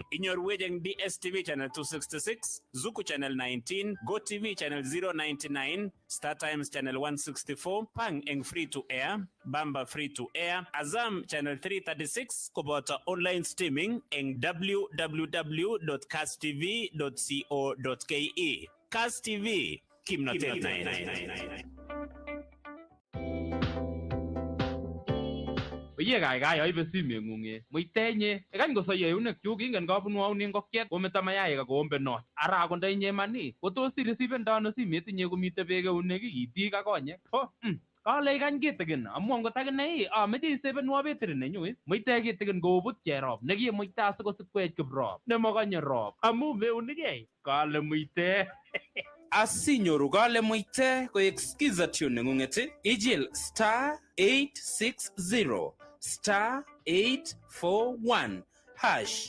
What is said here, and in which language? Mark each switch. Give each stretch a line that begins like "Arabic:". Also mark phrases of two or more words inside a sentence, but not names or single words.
Kalenjin: Inyorwech eng DSTV channel 266, Zuku channel 19, GoTV channel 099, Star Times channel 164, Pang eng
English: free to air,
Kalenjin: Bamba
English: free to air,
Kalenjin: Azam channel 336 koboto
English: online streaming
Kalenjin: eng www.kasstv.co.ke. Kass TV. Kimnatet Oye gaigai aibe simeng'ung muitenye ekany kosoyo eunek chuk ingen kabunwaun ngokiet kometo mayaik akoombe not ara akot ndinye mani kotos ireceiven ano simet inye komite beek eunek itik ak konyek kale ikany kitikin amu angot akine ameche isebenwa betri nenyu muite kitikin koubut cherop nekimuite asikosikwech kiprop nemakanye rop amu meunikei kale muite. Asinyoru kale muite koek skiza tune neng'ung'et ijil star 860 star 841 hash.